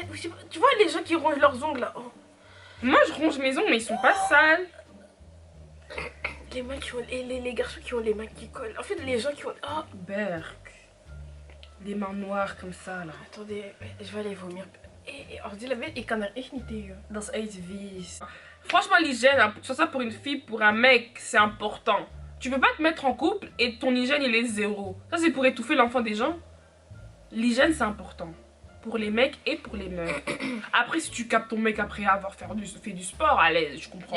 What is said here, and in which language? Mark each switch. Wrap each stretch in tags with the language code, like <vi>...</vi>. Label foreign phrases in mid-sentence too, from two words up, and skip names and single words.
<fr>Je sais pas, tu vois les gens qui rongent leurs ongles là. Oh. Moi, je ronge mes ongles, mais ils sont pas sales. Les mains qui ont. Les garçons qui ont les mains qui collent. En fait, les gens qui ont. Oh. Berk. Les mains noires comme ça, là. Attendez, je vais aller vomir. On dit la vérité,</fr> <nl>ik kan er echt niet tegen. Dat is echt vies.</nl> <fr>Franchement, l'hygiène, hein, que ce soit pour une fille, pour un mec, c'est important. Tu peux pas te mettre en couple et ton hygiène, il est zéro. Ça, c'est pour étouffer l'enfant des gens. L'hygiène, c'est important. Pour les mecs et pour les meufs. Après, si tu captes ton mec après avoir fait du sport, à l'aise, je comprends.</fr>